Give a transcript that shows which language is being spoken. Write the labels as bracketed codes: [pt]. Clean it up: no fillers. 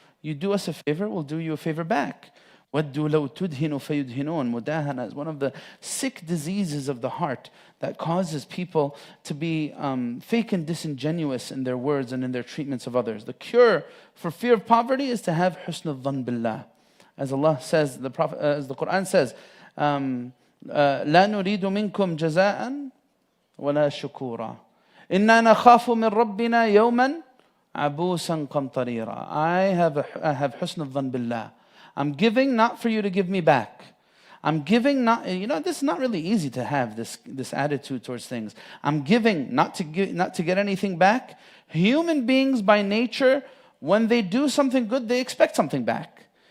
[en] You do us a favor, we'll do you a favor back. [ar] وَدُّوا لَوْ تُدْهِنُوا فَيُدْهِنُونَ. [en] Mudahana is one of the sick diseases of the heart that causes people to be fake and disingenuous in their words and in their treatments of others. The cure for fear of poverty is to have husn al-dhan billah. As Allah says, as the Quran says, [ar] لا نريد منكم جزاء ولا شكورا إنا نخاف من ربنا يوما عبوسا قمطريرا. [en] I have husn al-dhan billah. I'm giving not for you to give me back. I'm giving not, this is not really easy to have this attitude towards things. I'm giving not to get anything back. Human beings by nature, when they do something good, they expect something back.